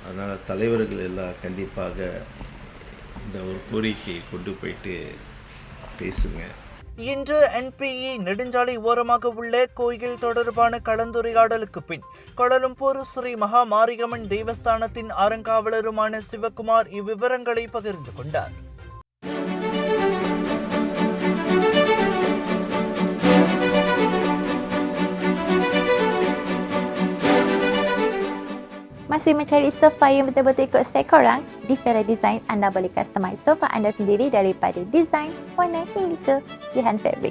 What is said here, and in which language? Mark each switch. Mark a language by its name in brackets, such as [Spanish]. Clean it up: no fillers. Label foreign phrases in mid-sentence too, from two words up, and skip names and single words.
[Tamil] அதனால் தலைவர்கள் எல்லாம் கண்டிப்பாக இந்த ஒரு கோரிக்கையை கொண்டு போயிட்டு பேசுங்க. இன்று என்பிஇ நெடுஞ்சாலை ஓரமாக உள்ள கோயில் தொடர்பான கலந்துரையாடலுக்கு பின் கோலாலம்பூர் ஸ்ரீ மகா மாரியம்மன் தேவஸ்தானத்தின் அறங்காவலருமான சிவகுமார் இவ்விவரங்களை பகிர்ந்து கொண்டார். [Malay] Masih mencari sofa yang betul-betul ikut style korang? Di Fera Design, anda boleh customize sofa anda sendiri daripada desain, warna hingga ke pilihan fabrik.